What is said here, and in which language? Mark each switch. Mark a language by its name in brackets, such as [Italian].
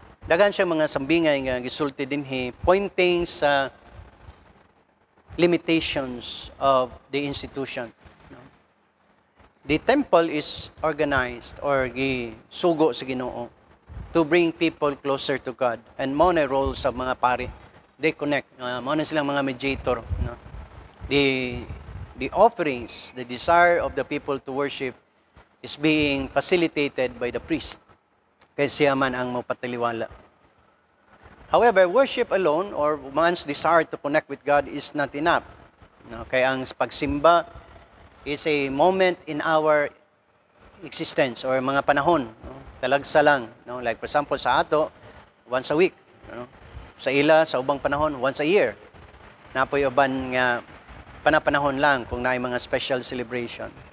[Cebuano] Daghan siya mga sambingay nga gisulti dinhi pointing sa [English] limitations of the institution. No? The temple is organized or [Cebuano] gisugo sa Ginoo [English] to bring people closer to God. [Cebuano] And mo na role sa mga pari. [English] They connect. [Cebuano] Mo na silang mga mediator. No? [English] The offerings, the desire of the people to worship is being facilitated by the priest. [Cebuano] Kaya siya man ang mapataliwala. [English] However, worship alone or man's desire to connect with God is not enough. No? [Cebuano] Kaya ang pagsimba [English] is a moment in our existence or [Cebuano] mga panahon. No? Talagsa lang. No? [English] Like for example, [Cebuano] sa ato, [English] once a week. [Cebuano] No? Sa ila, sa ubang panahon, [English] once a year. [Cebuano] Napoy uban nga panapanahon lang kung naay mga special celebration.